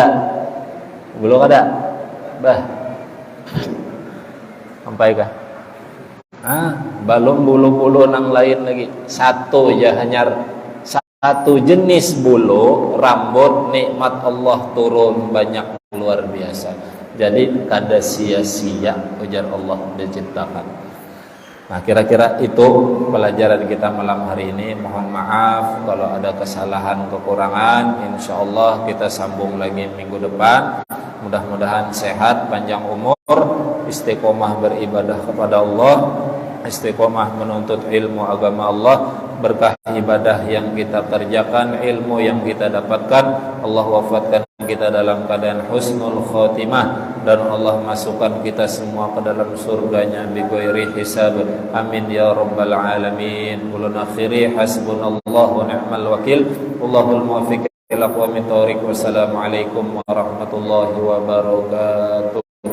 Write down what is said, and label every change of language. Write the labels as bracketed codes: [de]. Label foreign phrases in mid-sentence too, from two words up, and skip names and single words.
[bjn] Bulu kada. Bah. Sampai kah? Belum bulu-bulu nang lain lagi. [id] Satu aja, hanya satu jenis bulu rambut, nikmat Allah turun banyak luar biasa. [bjn] Jadi kada sia-sia ujar Allah diciptakan. [id] Nah, kira-kira itu pelajaran kita malam hari ini. Mohon maaf kalau ada kesalahan, kekurangan. InsyaAllah kita sambung lagi minggu depan. Mudah-mudahan sehat, panjang umur, istiqomah beribadah kepada Allah, istiqomah menuntut ilmu agama Allah. Berkah ibadah yang kita kerjakan, ilmu yang kita dapatkan, Allah wafatkan kita dalam keadaan [ar] حسن الخاتمة, [id] dan Allah masukkan kita semua ke dalam surganya [ar] بغير حساب. آمين يا رب العالمين. [bjn] Ulun akhiri [ar] حسبنا الله ونعم الوكيل الله الموفق إلى أقوم الطريق. السلام عليكم ورحمة الله وبركاته.